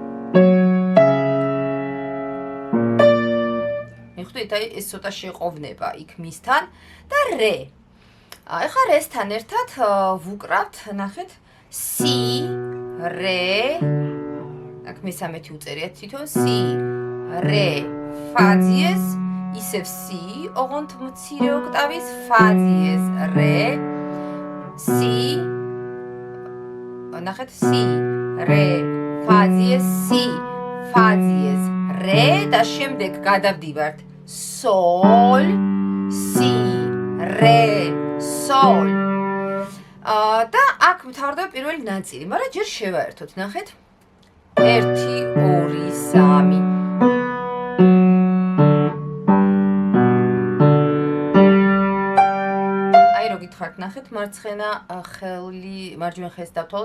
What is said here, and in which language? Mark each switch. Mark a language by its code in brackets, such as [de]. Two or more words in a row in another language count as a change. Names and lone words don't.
[ka] მიხდით აი ეს ცოტა შეყოვნება იქ მისთან და რე. აი ხა რესთან ერთად ვუკრავთ ნახეთ si, re, აქ მესამეთი უწერიათ თვითონ si, re, fa diez, ისევ si, ოღონდ მცირე ოქტავის fa diez, re, si, ნახეთ si, re, fa diez, si, fa diez, re და შემდეგ გადავდივართ sol, si, re, sol. და აქ მთავრდება პირველი ნაწილი, მაგრამ ჯერ შევაერთოთ, ნახეთ. 1 2 3 აი რო გითხართ, ნახეთ, მარცხენა ხელი, მარჯვენა ხელს დავთვალოთ.